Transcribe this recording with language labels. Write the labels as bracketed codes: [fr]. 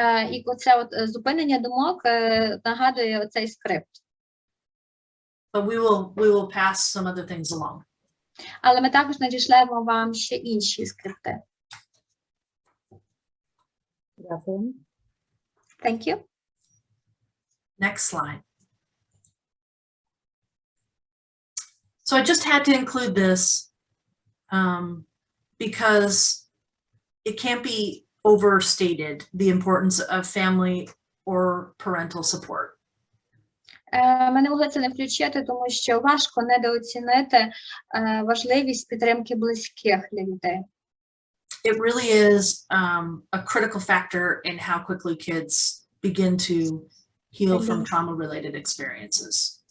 [uk] І оце зупинення думок нагадує оцей скрипт. [en] But we will pass some other things along. [uk] Але ми також надішлемо вам ще інші скрипти. Дякую. [en] Thank you. Next slide. So I just had to include this because it can't be overstated, the importance of family or parental support. [uk] Ми не могли це не включити, тому що важко недооцінити важливість підтримки близьких для дітей. [en] It really is a critical factor in how quickly kids begin to heal from trauma-related experiences.